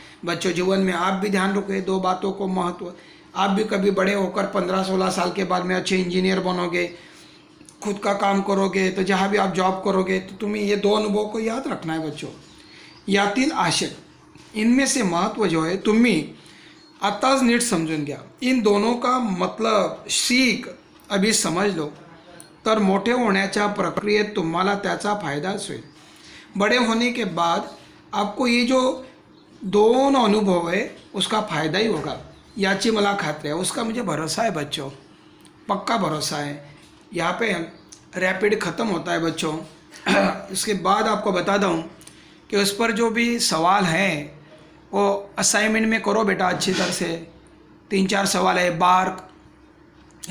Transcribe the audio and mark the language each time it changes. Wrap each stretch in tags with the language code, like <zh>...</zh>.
<hi>बच्चों, जीवन में आप भी ध्यान रखोगे दो बातों को महत्व. आप भी कभी बड़े होकर 15-16 साल के बाद में अच्छे इंजीनियर बनोगे, खुद का काम करोगे, तो जहाँ भी आप जॉब करोगे तो तुम्हें ये दो अनुभव को याद रखना है.</hi> <mr>बच्चों, यातील आशय,</mr> <hi>इनमें से महत्व जो</hi> <mr>आहे तुम्ही आताच नीट समजून घ्या.</mr> <hi>इन दोनों का मतलब सीख अभी समझ लो,</hi> <mr>तर मोठे होण्याच्या प्रक्रियेत तुम्हाला त्याचा फायदाच होईल.</mr> <hi>बड़े होने के बाद आपको ये जो दोन अनुभव है उसका फ़ायदा ही होगा,</hi> <mr>याची मला खात्री</mr> <hi>है. उसका मुझे भरोसा है बच्चों, पक्का भरोसा है. यहाँ पे रैपिड ख़त्म होता है बच्चों. इसके बाद आपको बता दूँ कि उस पर जो भी सवाल हैं वो असाइनमेंट में करो बेटा अच्छी तरह से. 3-4 सवाल है. बार्क,</hi>